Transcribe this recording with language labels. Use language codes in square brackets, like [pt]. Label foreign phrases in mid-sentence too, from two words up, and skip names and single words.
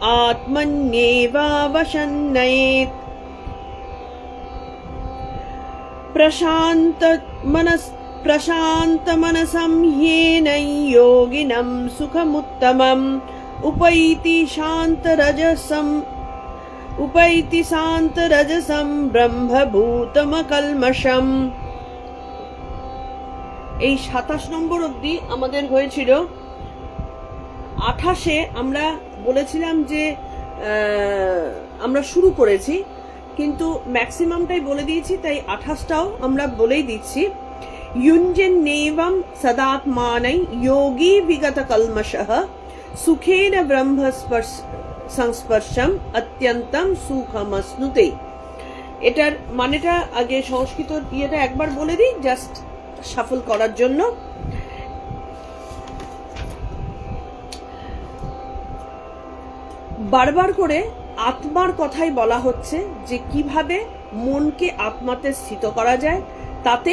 [sa] आत्मन्येवावशन्नयेत् प्रशान्तमनसं ह्येन योगिनं सुखमुत्तमम् उपैति शान्तरजसं ব্রহ্মভূতমকল্মষম। [bn] এই 27 নম্বর অবধি আমাদের হয়েছিল। 28-এ আমরা বলেছিলাম যে আমরা শুরু করেছি, কিন্তু ম্যাক্সিমামটাই বলে দিয়েছি, তাই 28টাও আমরা বলেই দিচ্ছি। [sa] युञ्जन् नेवं सदात्मानै योगी विगत कल्मषः सुखेन ब्रह्म সংস্পর্শম অত্যন্তম সুখমশ্নুতে। [bn] এটার মানেটা আগে সংস্কৃত ইয়েটা একবার বলে দিই, [en] just shuffle [bn] করার জন্য। বারবার করে আত্মার কথাই বলা হচ্ছে যে কিভাবে মনকে আত্মাতে স্থিত করা যায়, তাতে